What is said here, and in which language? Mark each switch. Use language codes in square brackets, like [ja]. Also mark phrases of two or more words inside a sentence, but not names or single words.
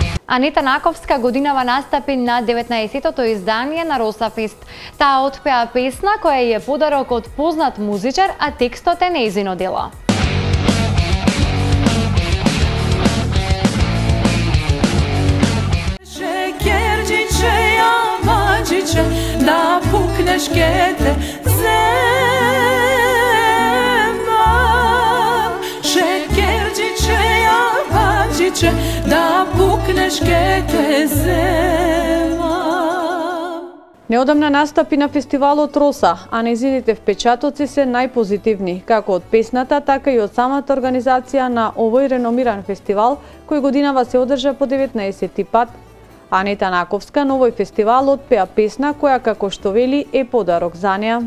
[mk] Анита Наковска годинава настапи на 19-тото издание на Росафест. Таа отпеа песна која е подарок од познат музичар, а текстот е нејзино дело. [sr] Šekerđiće, jamađiće, da pukneš kete zema. Šekerđiće, jamađiće, da pukneš kete zema. [mk] Неодамна настапи на фестивалот Роса, а нејзините впечатоци се најпозитивни, како од песната, така и од самата организација на овој реномиран фестивал, кој годинава се одржа по 19-ти пат. Анита Наковска на овој фестивал отпеа песна која, како што вели, е подарок за неа.